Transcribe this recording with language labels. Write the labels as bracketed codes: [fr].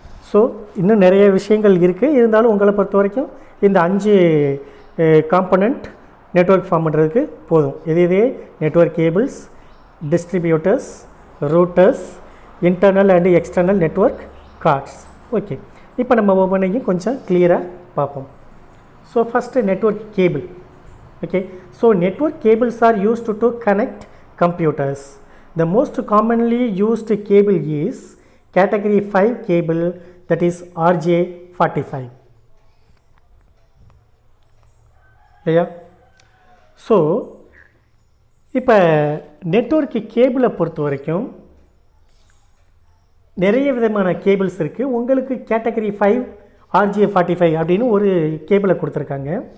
[ta] So இன்னும் நிறைய விஷயங்கள் இருக்குது. இருந்தாலும் உங்களை பொறுத்த வரைக்கும் இந்த 5 காம்பனண்ட் நெட்வொர்க் ஃபார்ம் பண்ணுறதுக்கு போதும். [en] இதே network cables, distributors, routers, internal and external network cards. [ta] Okay, இப்போ நம்ம ஒவ்வொன்றையும் கொஞ்சம் கிளியராக பார்ப்போம். [en] So first network cable. Okay, so network cables are used to connect computers. The most commonly used cable is category 5 cable, that is RJ45. Yeah. [ta] So இப்போ network கேபிளை பொறுத்த வரைக்கும் நிறைய விதமான கேபிள்ஸ் இருக்குது. உங்களுக்கு கேட்டகரி 5 RJ45 அப்படின்னு ஒரு கேபிளை கொடுத்துருக்காங்க.